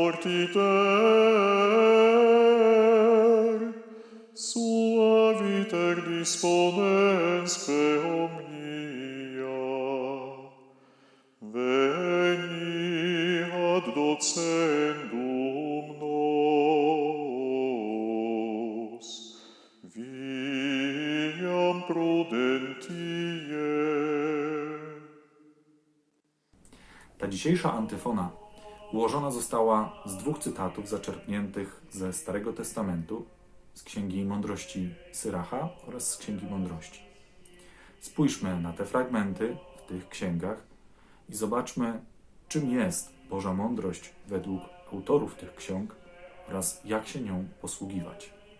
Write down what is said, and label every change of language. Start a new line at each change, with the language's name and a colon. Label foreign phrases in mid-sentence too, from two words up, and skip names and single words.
Latin: fortiter, suaviter disponensque omnia, veni ad docendum nos, viam prudentie.
Polish: Ta dzisiejsza antyfona ułożona została z dwóch cytatów zaczerpniętych ze Starego Testamentu, z Księgi Mądrości Syracha oraz z Księgi Mądrości. Spójrzmy na te fragmenty w tych księgach i zobaczmy, czym jest Boża mądrość według autorów tych ksiąg oraz jak się nią posługiwać.